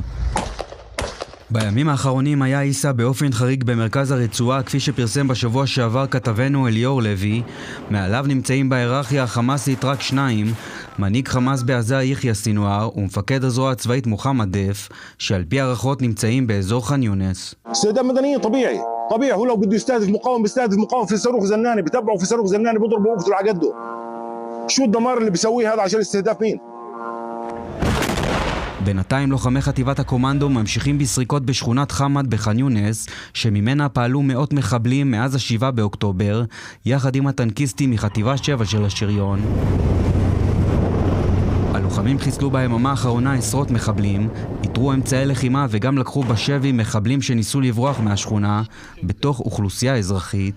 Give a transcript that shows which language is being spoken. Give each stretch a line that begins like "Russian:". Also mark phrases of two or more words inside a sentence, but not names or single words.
Hebrew: בימים האחרונים היה עיסא באופן חריג במרכז הרצועה, כפי שפרסם בשבוע שעבר כתבנו אליאור לוי. מעליו נמצאים בהיררכיה החמאסית רק 2, מנהיג חמאס בעזה יחיא סינואר ומפקד הזרוע הצבאית מוחמד דף, שעל פי הערכות נמצאים באזור ח'אן יונס.
Arabic: استهداف مدني طبيعي هو لو بده يستهدف مقاوم في صاروخ زناني بتبعه في صاروخ زناني بيضربه ويقتله على قده. شو الدمار اللي بيسويه هذا عشان استهداف مين؟
Hebrew: בינתיים לוחמי חטיבת הקומנדו ממשיכים בסריקות בשכונת חמד בח'אן יונס, שממנה פעלו מאות מחבלים מאז ה-7 באוקטובר, יחד עם הטנקיסטים מחטיבה 7 של השריון. הלוחמים חיסלו ביממה האחרונה עשרות מחבלים, איתרו אמצעי לחימה וגם לקחו בשבי מחבלים שניסו לברוח מהשכונה בתוך אוכלוסייה אזרחית.